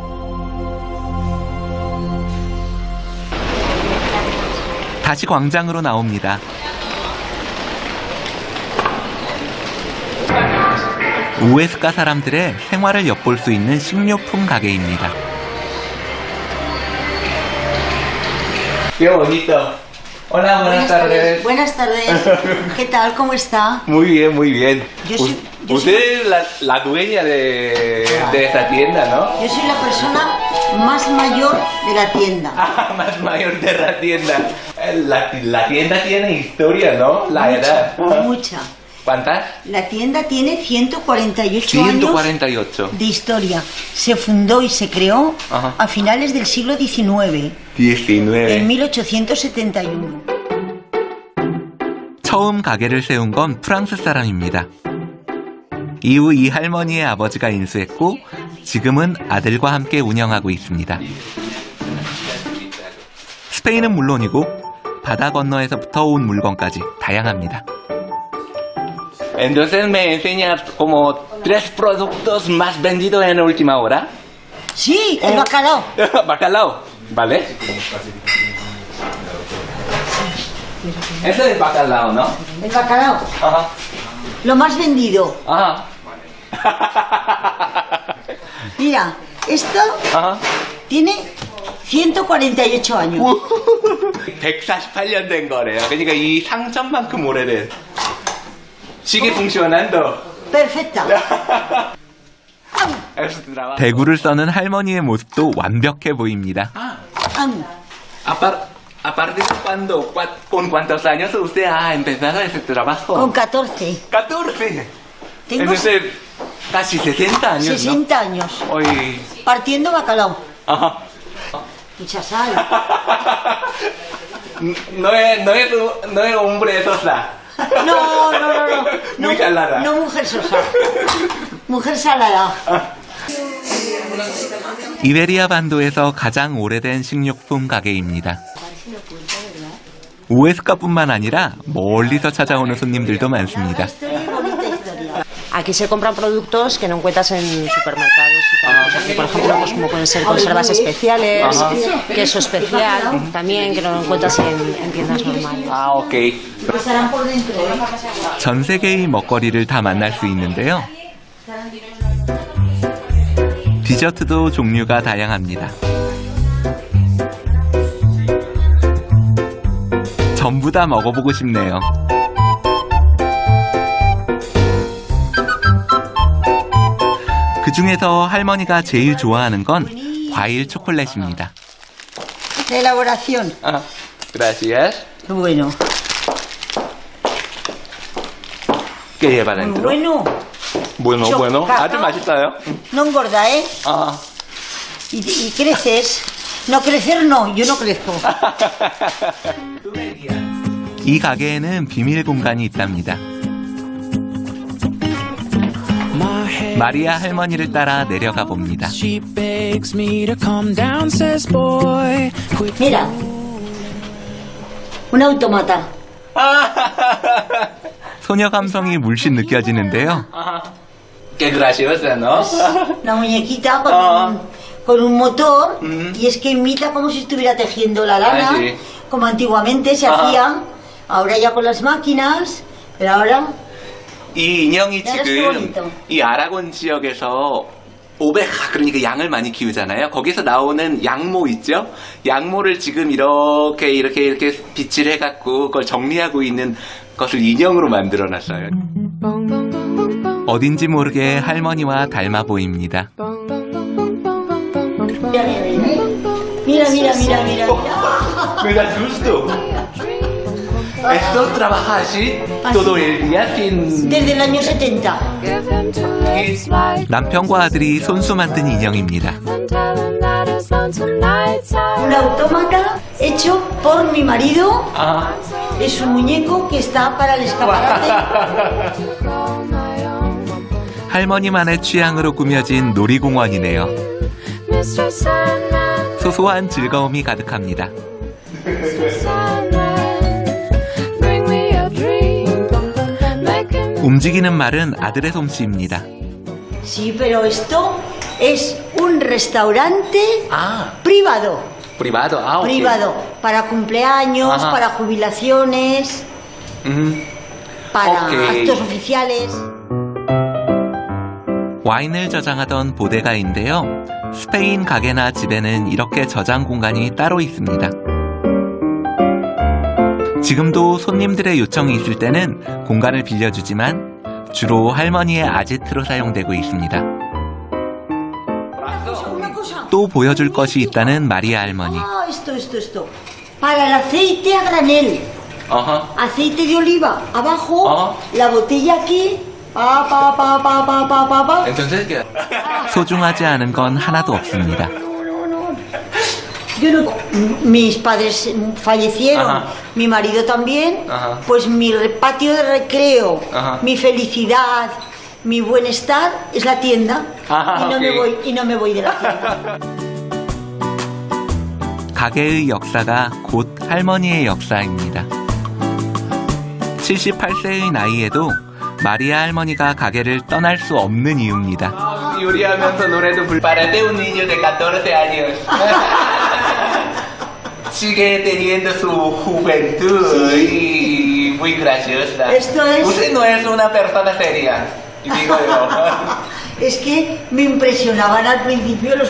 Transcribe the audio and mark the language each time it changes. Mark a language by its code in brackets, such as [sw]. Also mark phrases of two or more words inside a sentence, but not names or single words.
[ko] 다시 광장으로 나옵니다. 오에스카 사람들의 생활을 엿볼 수 있는 식료품 가게입니다. [es] Qué bonito. Hola, buenas tardes. Buenas tardes. ¿Qué tal? ¿Cómo está? Muy bien, muy bien. Yo soy Usted es la dueña de esta tienda, ¿no? Yo soy la persona más mayor de la tienda. Ah, más mayor de la tienda. La tienda tiene historia, ¿no? La edad. Mucha. ¿Cuántas? La tienda tiene 148 148 años de historia. Se fundó y se creó Ajá. a finales del siglo XIX. 19. En 1871. [ko] 처음 가게를 세운 건 프랑스 사람입니다. 이후 이 할머니의 아버지가 인수했고 지금은 아들과 함께 운영하고 있습니다. 스페인은 물론이고 바다 건너에서부터 온 물건까지 다양합니다. [es] Entonces me enseña como 3 productos más vendidos en última hora. Sí, el bacalao. Bacalao, ¿vale? Ese es bacalao, ¿no? El bacalao. Ajá. Lo más vendido. Ajá. Mira, esto Ajá. tiene 148 años. [ko] 148년 된 거래요. 그러니까 이 상점만큼 오래된. [es] sigue funcionando. Perfecta. [ko] 대구를 써는 할머니의 모습도 완벽해 보입니다. [es] ¿A partir de cuándo, con cuántos años usted ha empezado ese trabajo? Con 14. 14. Tengo Entonces, casi 60 años, 60 años. Hoy. Partiendo bacalao. Ajá. Mucha sal. No es hombre sosa. No. Muy salada. No mujer sosa. Mujer salada. [ko] 이베리아 반도에서 가장 오래된 식료품 가게입니다. 우에스카뿐만 아니라 멀리서 찾아오는 손님들도 많습니다. [es] Aquí se compran productos que no encuentras en supermercados y tal. Pues aquí, por ejemplo, pues como pueden ser conservas especiales, queso especial, también que no lo encuentras en tiendas normales. [ko] 아, 오케이. 전 세계의 먹거리를 다 만날 수 있는데요. 디저트도 종류가 다양합니다. 전부 다 먹어보고 싶네요. 그 중에서 할머니가 제일 좋아하는 건 과일 초콜릿입니다. [es] Elaboración. 아, gracias. Bueno. ¿Qué lleva dentro? Bueno. Bueno, bueno. [ko] 아주 맛있어요. [es] No engorda, ¿eh? 아. Y creces. No crecer, no. Yo no crezco. [ko] 이 가게에는 비밀 공간이 있답니다. 마리아 할머니를 따라 내려가 봅니다. [es] Mira. Un automata. [ko] 소녀 감성이 물씬 느껴지는데요. [es] Qué graciosa, ¿no? Una muñequita con un motor y es que imita como si estuviera tejiendo la lana, Ah, sí. como antiguamente se hacía, ahora ya con las máquinas, pero ahora [ko] 이 인형이 [es] Ya, [ko] 지금 [es] bonito. [ko] 이 아라곤 지역에서 오베카 그러니까 양을 많이 키우잖아요. 거기서 나오는 양모 있죠? 양모를 지금 이렇게 빗질 해갖고 그걸 정리하고 있는 것을 인형으로 만들어놨어요. 어딘지 모르게 할머니와 닮아 보입니다. [es] mira, mira, mira, mira. Me da susto. ¿Esto trabaja así todo el día sin...? Desde el año 70. [ko] 남편과 아들이 손수 만든 인형입니다. [es] Un autómata hecho por mi marido. 아, Es un muñeco que está para el escaparate. [ko] 할머니만의 취향으로 꾸며진 놀이공원이네요. 소소한 즐거움이 가득합니다. 움직이는 말은 아들의 솜씨입니다. [es] Sí, pero esto es un restaurante 아, privado. privado. [ko] 아, 오케이. [es] Privado. Para cumpleaños, Ajá. para jubilaciones, para Ok. actos oficiales. [ko] 와인을 저장하던 보데가인데요. 스페인 가게나 집에는 이렇게 저장 공간이 따로 있습니다. 지금도 손님들의 요청이 있을 때는 공간을 빌려주지만 주로 할머니의 아지트로 사용되고 있습니다. [es] Una cosa. [ko] 또 보여줄 것이 있다는 마리아 할머니. [es] Ah, esto. Para el aceite a granel. 어허. Aceite de oliva. Abajo, Ajá. la botella aquí. Pa. Entonces, ¿qué? [ko] 소중하지 않은 건 하나도 없습니다. [es] Yo no, mis padres fallecieron, Ajá. mi marido también, Ajá. pues mi patio de recreo, Ajá. mi felicidad, mi bienestar es la tienda. Ajá, y no me voy de la tienda. [ko] 가게의 역사가 곧 할머니의 역사입니다. 78세의 나이에도 마리아 할머니가 가게를 떠날 수 없는 이유입니다. 요리하면서 노래도 [es] Párate un niño de 14 años. Sigue teniendo su juventud y muy graciosa. Esto es- Usted no es una persona seria, digo yo. Es que me impresionaban al principio los